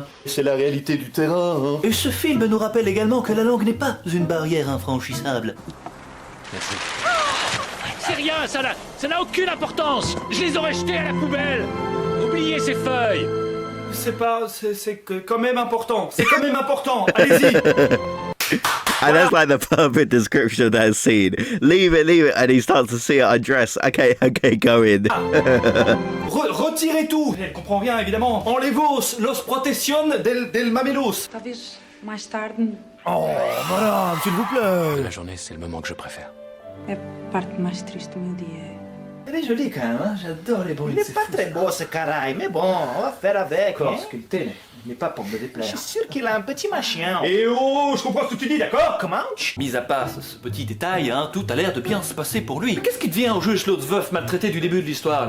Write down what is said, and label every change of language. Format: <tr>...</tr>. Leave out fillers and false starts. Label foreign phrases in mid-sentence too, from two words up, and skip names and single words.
<fr>C'est la réalité du terrain, hein. Et ce film nous rappelle également que la langue n'est pas une barrière infranchissable. Merci. C'est rien, ça n'a aucune importance. Je les aurais jetés à la poubelle. Oubliez ces feuilles. C'est quand même important, c'est quand même important, allez-y.</fr> <en>And that's like the perfect description of that scene. Leave it, and he starts to see her undress. Okay, go in.</en> <fr>Retirez tout. Elle comprend rien, évidemment.</fr> <es>Enlevos los protección del mamelos.</es> <pt>talvez mais tarde</pt> <fr>Oh, madame, s'il vous plaît. La journée, c'est le moment que je préfère.</fr> <pt>é a parte mais triste do meu dia.</pt> <fr>Elle est jolie quand même, hein. J'adore les bruits. Il est pas très beau ce caraï, mais bon, on va faire avec. Hein. Sculpté, mais pas pour me déplaire. Je suis sûr qu'il a un petit machin. Et oh, je comprends ce que tu dis, d'accord? Comment? Mis à part ce petit détail, hein, tout a l'air de bien se passer pour lui. Mais qu'est-ce qui devient au juge l'autre veuf maltraité du début de l'histoire là?</fr>